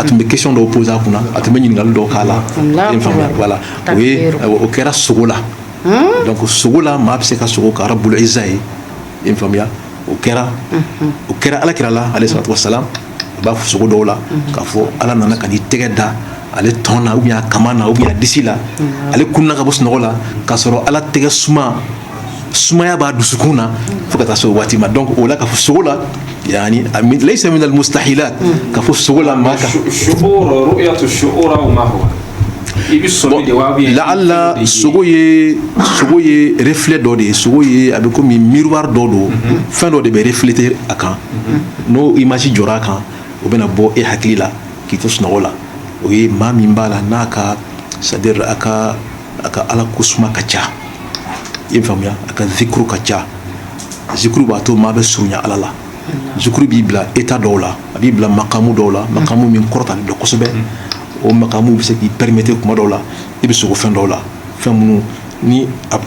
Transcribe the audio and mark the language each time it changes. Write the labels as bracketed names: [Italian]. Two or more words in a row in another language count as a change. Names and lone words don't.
[Bambara] tun bɛ question dɔw poser a kunna a tun bɛ ɲininkali dɔw k'a la voilà o kɛra sogo la donc sogo la maa bɛ se ka sogo ka [Arabic] رب العزة [Bambara] ye i faamuya o kɛra alakira la [Arabic] عليه الصلاة والسلام [Bambara] a b'a fɔ sogo dɔw la k'a fɔ ala nana ka n'i tɛgɛ da ale tɔn na [French] ou bien [Bambara] a kama na [French] ou bien [Bambara] a disi la ale kunna ka bɔ sunɔgɔ la k'a sɔrɔ ala tɛgɛ sumaya b'a dusukun na fo ka taa se o waati ma donc o la ka fɔ sogo la [Arabic] يعني ليس من المستحيلات [Bambara] ka fɔ sogo la maa ka [Arabic] رؤية الشعور وما هو [Bambara] la'alla sogo ye reflet dɔ de ye sogo ye a bɛ komi miroir dɔ don fɛn dɔ de bɛ refléter a kan n'o image jɔra a kan o bɛna bɔ e hakili la k'i to sunɔgɔ la o ye maa min b'a la n'a ka c'est-à-dire a ka ala ko suma ka ca i faamuya a ka zikuru ka ca zikuru b'a to maa bɛ surunya ala la zikuru b'i bila état dɔw la a b'i bila makamu dɔw la makamu min kɔrɔtalen don kosɛbɛ o makamu bɛ se k'i permettre kuma dɔw la i bɛ sogo fɛn dɔw la fɛn minnu ni a bɛ